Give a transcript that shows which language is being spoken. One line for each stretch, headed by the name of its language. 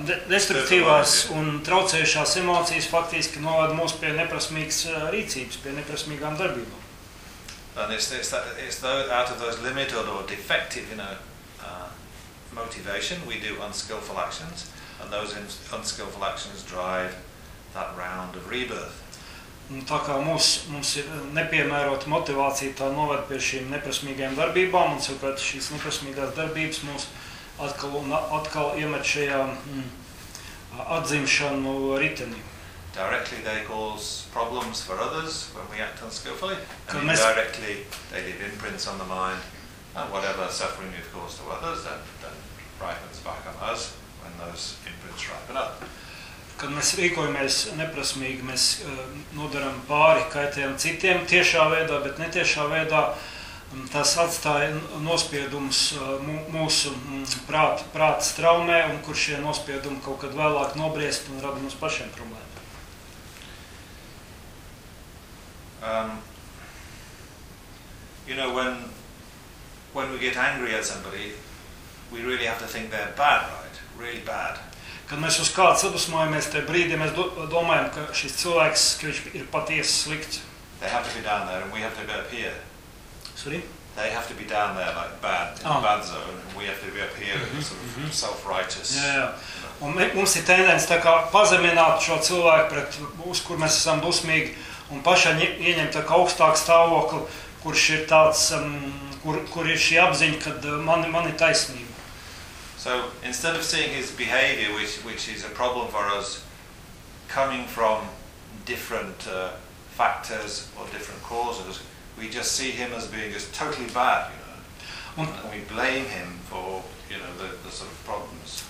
Latvian: Destruktīvās un traucējušās emocijas faktiski novada mūs pie neprasmīgas rīcības, pie neprasmīgām darbībām.
English: And it's out of those limited or defective, you know, motivation, we do unskillful actions, and those unskillful actions drive that round of rebirth.
Latvian: Tā kā mums ir nepiemērota motivācija, tā noved pie šīm neprasmīgajām darbībām, un savukārt šīs neprasmīgās darbības mūs atkal un atkal iemet šajā atzimšanu ritenī.
English: Directly they cause problems for others when we act unskillfully, and indirectly they leave imprints on the mind, and whatever suffering we've caused to others, then ripens back on us when those imprints ripen up.
Latvian: Kad mēs rīkojamies neprasmīgi, mēs nodaram pāri kaitējam citiem tiešā veidā, bet netiešā veidā tas atstāja nospiedumus mūsu prāta traumē, un kur šie nospiedumi kaut kad vēlāk nobriest un rada mums pašiem problēmu.
English: You know, when we get angry at somebody, we really have to think they're bad, right? Really bad.
Latvian: Kad mēs uz kādu sadusmojamies, tajā brīdī mēs domājam, ka šis cilvēks, ka viņš ir patiesi slikts.
English: They have to be down there and we have to be up here. Sorry? They have to be down there like bad, in the bad zone, and we have to be up here sort of self-righteous. Yeah.
Latvian: Un mums ir tendence tā kā pazemināt šo cilvēku, pret uz kur mēs esam dusmīgi, un pašā ieņemt tā kā augstāku stāvokli, kurš ir tāds, kur ir šī apziņa, kad man ir taisnība.
English: So instead of seeing his behavior, which is a problem for us, coming from different factors or different causes, we just see him as being just totally bad, you know. And we blame him for, you know, the sort of problems.